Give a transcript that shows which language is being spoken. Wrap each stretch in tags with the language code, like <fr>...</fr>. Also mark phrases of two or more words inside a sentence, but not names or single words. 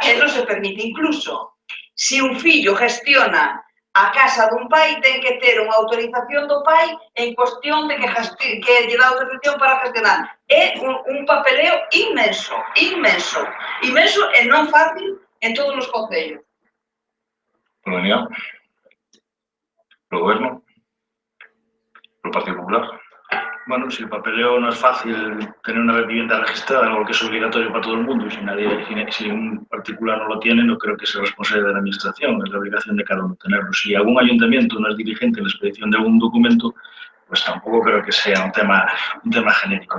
<gl>E non se permite, incluso, se un fillo gestiona a casa dun pai, ten que ter unha autorización do pai en cuestión de que lle dá autorización para gestionar. É un papeleo inmenso e non fácil en todos os concellos. Por Unidad, por Goberno, por Partido Popular.</gl> <es>Bueno, si el papeleo no es fácil tener una vivienda registrada, algo que es obligatorio para todo el mundo, y si un particular no lo tiene, no creo que sea responsable de la administración, es la obligación de cada uno tenerlo. Si algún ayuntamiento no es diligente en la expedición de algún documento, pues tampoco creo que sea un tema genérico.</es>